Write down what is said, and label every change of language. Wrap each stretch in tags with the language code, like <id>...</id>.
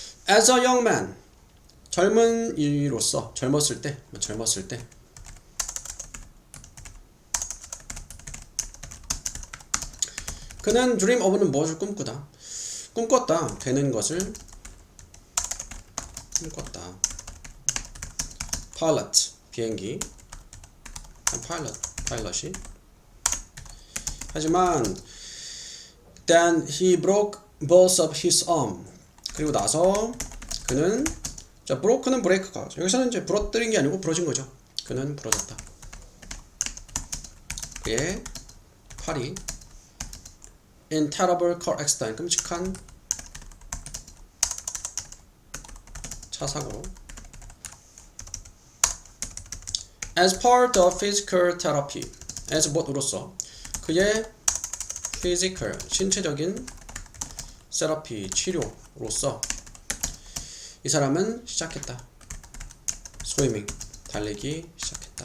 <ko>As a young man 젊은이로서 젊었을 때 그는 dream of는 무엇을 꿈꿨다 되는 것을 꿈꿨다. pilot 비행기 파일럿이. 하지만</ko> <en>then he broke both of his arm.</en> <ko>그리고 나서 그는 자 broke는 브레이크가 여기서는 이제 부러뜨린 게 아니고 부러진 거죠. 그는 부러졌다. 그의 팔이</ko> <en>in terrible car accident</en> <ko>끔찍한 차 사고로.</ko> <en>as part of physical therapy as</en> <ko>뭐로서 그의</ko> <en>physical</en> <ko>신체적인</ko> <en>therapy</en> <ko>치료로서 이 사람은 시작했다. swimming 달리기 시작했다.</ko>